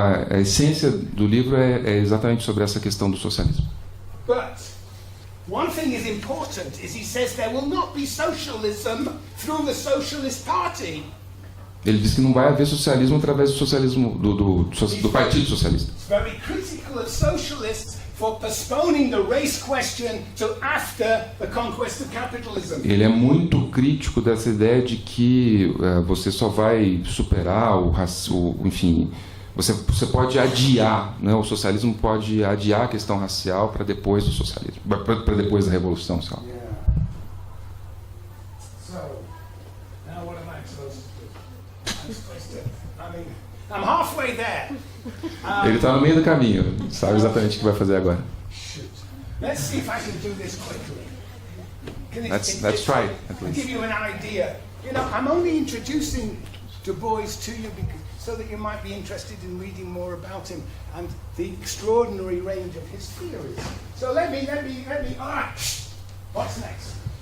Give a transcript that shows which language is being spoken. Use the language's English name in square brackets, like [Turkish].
[Portuguese] A essência do livro é exatamente sobre essa questão do socialismo. [English] But one thing is important is he says there will not be socialism through the Socialist Party. [Portuguese] Ele diz que não vai haver socialismo através do socialismo do Partido Socialista. [English] It's very critical of socialists for postponing the race question till after the conquest of capitalism. [Portuguese] Ele é muito crítico dessa ideia de que você só vai superar enfim, você pode adiar, né? O socialismo pode adiar a questão racial para depois do socialismo, para depois da revolução, sabe? [English] Yeah. So, now what am I supposed to do? I'm supposed to, I'm halfway there. [Portuguese] Ele está no meio do caminho, sabe exatamente o que vai fazer agora. [English] Shoot. Let's see if I can do this quickly. Let's try, at I'll least. give you an idea. You know, I'm only introducing Du Bois to you so that you might be interested in reading more about him and the extraordinary range of his theories. So let me. All right. What's next?